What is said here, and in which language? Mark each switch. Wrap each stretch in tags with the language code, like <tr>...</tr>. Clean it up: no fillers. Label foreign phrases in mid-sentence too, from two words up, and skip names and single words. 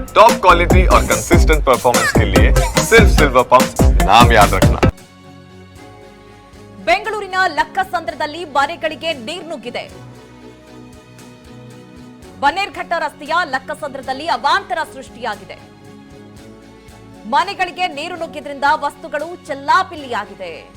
<en>top quality</en> <hi>और</hi> <en>consistent performance</en> <hi>के लिए सिर्फ सिल्वर पंप नाम याद रखना।</hi> <kn>ಬೆಂಗಳೂರಿನ ಲಕ್ಕಸಂದ್ರದಲ್ಲಿ ಮನೆಗಳಿಗೆ ನೀರು ನುಗ್ಗಿದೆ. ಬನ್ನೇರ್ಘಟ್ಟ ರಸ್ತೆಯ ಲಕ್ಕಸಂದ್ರದಲ್ಲಿ ಅವಾಂತರ ಸೃಷ್ಟಿಯಾಗಿದೆ. ಮನೆಗಳಿಗೆ ನೀರು ನುಗ್ಗಿದ್ರಿಂದ ವಸ್ತುಗಳು ಚೆಲ್ಲಾಪಿಲ್ಲಿಯಾಗಿದೆ.</kn>